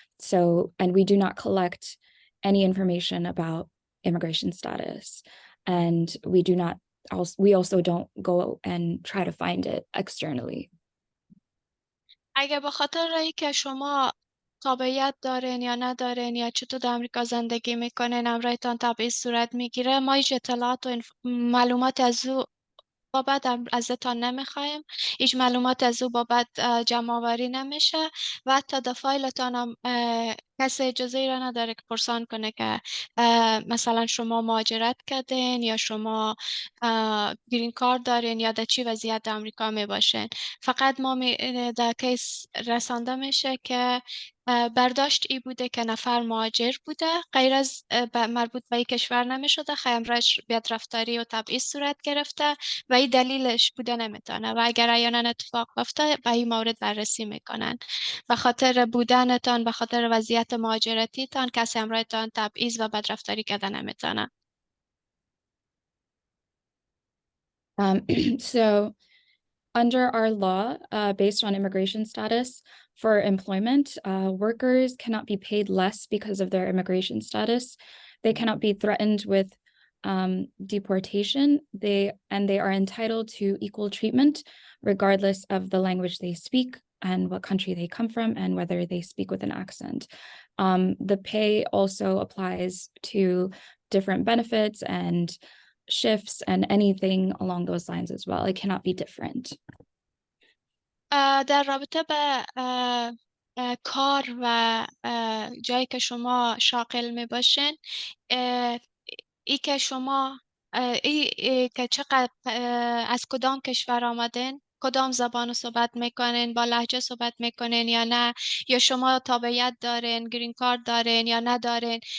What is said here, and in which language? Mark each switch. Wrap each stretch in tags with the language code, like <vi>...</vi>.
<en>So, and we do not collect any information about immigration status. And we also don't go and try to find it externally.</en> <fa>اگه به خاطر رایی که شما تابعیت دارین یا ندارین یا چطور در امریکا زندگی میکنین امرایتان تبعیض صورت میگیره، ما هیچ اطلاعات و معلومات از او بابت ازتان نمیخوایم. هیچ معلومات از او بابت جمع آوری نمیشه و حتی در فایلتان هم کسی اجازه ای را نداره که پرسان کنه که مثلا شما مهاجرت کردین یا شما گرین کارت دارین یا در چی وضعیت در امریکا می باشین. فقط ما در کیس رسانده میشه که برداشت ای بوده که نفر مهاجر بوده، غیر از مربوط به کشور نمیشده، خیمرش بدرفتاری و تبعیض صورت گرفته و این دلیلش بوده نمیتونه و اگر احیانا اتفاق بیفته به این مورد بررسی میکنن. به خاطر بودنتان، به خاطر وضعیت مهاجرتیتان کسی همراهتان تبعیض و بدرفتاری کرده نمیتونه.</fa> <en>So under our law, based on immigration status for employment, workers cannot be paid less because of their immigration status. They cannot be threatened with deportation. They are entitled to equal treatment regardless of the language they speak and what country they come from and whether they speak with an accent. The pay also applies to different benefits and shifts and anything along those lines as well. It cannot be different.</en> <fa>در رابطه به کار و جایی که شما شاغل می باشین، ای که شما که چقدر از کدام کشور آمدین، کدام زبان رو صحبت میکنین، با لهجه صحبت میکنین یا نه، یا شما تابعیت دارین، گرین کارت دارین یا ندارین.</fa>